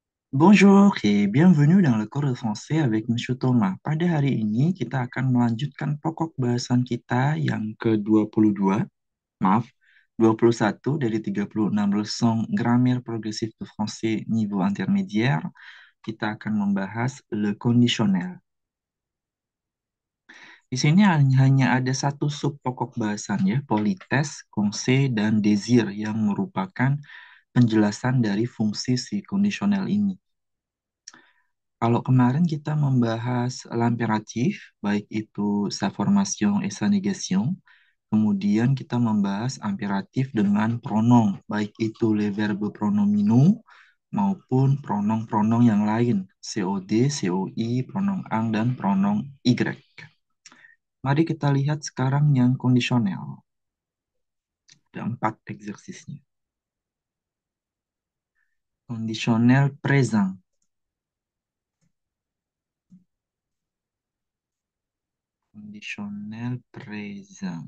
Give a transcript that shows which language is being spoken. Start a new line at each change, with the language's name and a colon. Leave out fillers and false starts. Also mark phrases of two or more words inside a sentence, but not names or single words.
French: Bonjour et bienvenue dans le cours de français avec Monsieur Thomas.
Indonesian: Pada hari ini kita akan melanjutkan pokok bahasan kita yang ke-22, maaf, 21 dari 36
French: leçon grammaire progressif de français niveau intermédiaire.
Indonesian: Kita akan membahas
French: le conditionnel.
Indonesian: Di sini hanya ada satu sub pokok bahasan ya,
French: politesse, conseil,
Indonesian: dan désir yang merupakan penjelasan dari fungsi si conditional ini. Kalau kemarin kita membahas l'impératif, baik itu
French: sa formation et sa négation,
Indonesian: kemudian kita membahas impératif dengan pronom, baik itu
French: les verbes pronominaux
Indonesian: maupun pronom-pronom yang lain, COD, COI,
French: pronom ang,
Indonesian: dan
French: pronom Y.
Indonesian: Mari kita lihat sekarang yang kondisional. Ada 4 eksersisnya.
French: Kondisional présent. Kondisional présent.